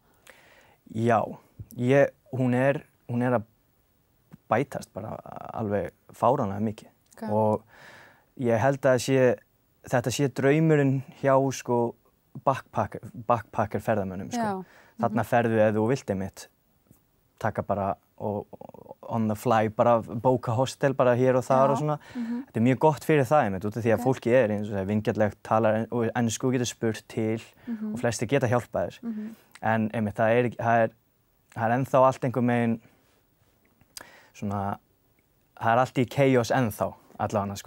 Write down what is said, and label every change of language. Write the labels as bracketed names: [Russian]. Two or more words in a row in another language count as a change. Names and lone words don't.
[Icelandic] Já, hún er að bætast bara alveg fáránlega mikið og ég held að þetta sé draumurinn hjá backpacker ferðamönnum. Þarna ferðu ef þú vilt einmitt taka bara og [English] on the fly [Icelandic] bara bóka hostel bara hér og þar og svona. Þetta mjög gott fyrir það einmitt út af því að fólkið eins og það vingjarnlegt, talar ensku, getur spurt til og flestir geta hjálpað þér. En einmitt það er ennþá allt einhver megin svona, það er allt í chaos ennþá allavega sko.